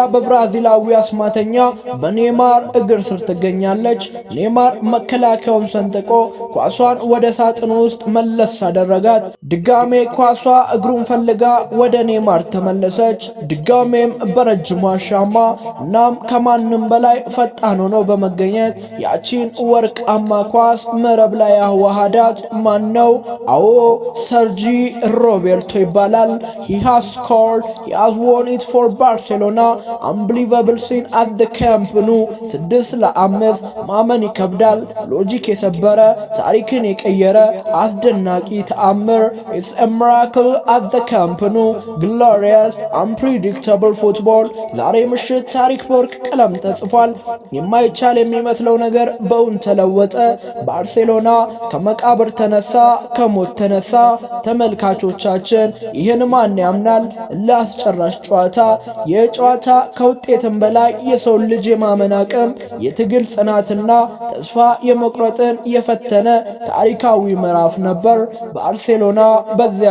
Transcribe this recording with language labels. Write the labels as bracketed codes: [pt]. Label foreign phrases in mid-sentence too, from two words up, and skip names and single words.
[am] በብራዚላዊ አስማተኛ በኔማር እግር ስር ትገኛለች። ኔማር መከላከያውን ሰንጥቆ ኳሷን ወደ ሳጥኑ ውስጥ መለስ አደረጋት። ድጋሜ ኳሷ እግሩን ፈልጋ ወደ ኔማር ተመለሰች። ድጋሜም በረጅሙ አሻማ። እናም ከማንም በላይ ፈጣን ሆኖ በመገኘት ያቺን ወርቃማ ኳስ መረብ ላይ ያዋሃዳት ማን ነው? አዎ ሰርጂ ሮቤርቶ ይባላል። [en] he has scored, he has won it for Barcelona. unbelievable scene at the Camp Nou 6-5 [am] ማመን ይከብዳል። ሎጂክ የሰበረ ታሪክን የቀየረ አስደናቂ ተአምር። [en] it's a miracle at the Camp Nou. glorious unpredictable football. [am] ዛሬ ምሽት ታሪክ በወርቅ ቀለም ተጽፏል። የማይቻል የሚመስለው ነገር በእውን ተለወጠ። ባርሴሎና ከመቃብር ተነሳ፣ ከሞት ተነሳ። ተመልካቾቻችን ይህን ማን ያምናል? ለአስጨራሽ ጨዋታ የጨዋታ ከውጤትም በላይ የሰው ልጅ የማመን አቅም የትግል ጽናትና ተስፋ የመቁረጥን የፈተነ ታሪካዊ ምዕራፍ ነበር። ባርሴሎና በዚያ